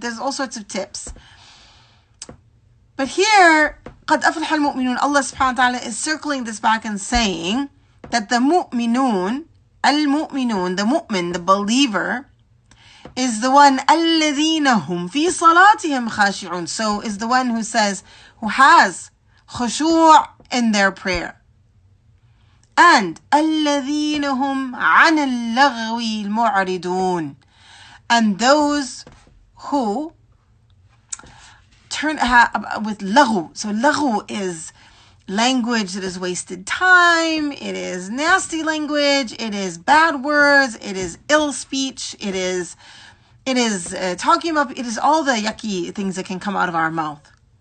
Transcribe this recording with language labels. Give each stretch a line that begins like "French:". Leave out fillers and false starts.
English: There's all sorts of tips. But here,
Arabic: قَدْ أَفْلَحَ الْمُؤْمِنُونَ,
English: Allah subhanahu wa ta'ala is circling this back and saying that the mu'minun, al-mu'minun, the mu'min, the believer, is the one
Arabic: الَّذِينَ هُمْ فِي صَلَاتِهِمْ خَاشِعُونَ.
English: So is the one who has khushu' in their prayer.
Arabic: And الَّذِينَ هُمْ عَنَ اللَّغْوِ الْمُعْرِضُونَ.
English: And those who turn with laghu. So laghu is language that is wasted time. It is nasty language. It is bad words. It is ill speech. It is talking about. It is all the yucky things that can come out of our mouth.